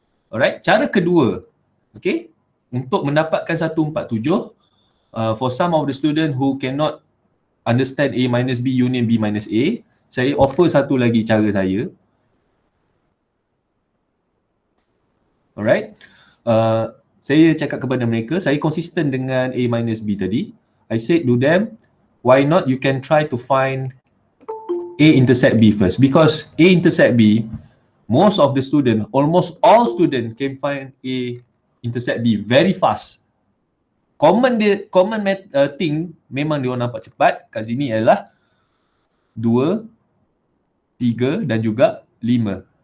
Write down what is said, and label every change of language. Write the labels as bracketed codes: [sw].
[en] Alright, [ms] cara kedua, [en] okay, [ms] untuk mendapatkan 147, [en] for some of the student who cannot understand A minus B union B minus A, [ms] saya offer satu lagi cara saya. Alright, saya cakap kepada mereka, saya konsisten dengan A minus B tadi. [en] I said to them, why not you can try to find A intersect B first, because A intersect B, most of the student, almost all student can find A intersect B very fast. Common thing [ms] memang dia orang nampak cepat kat sini adalah 2, 3 dan juga 5.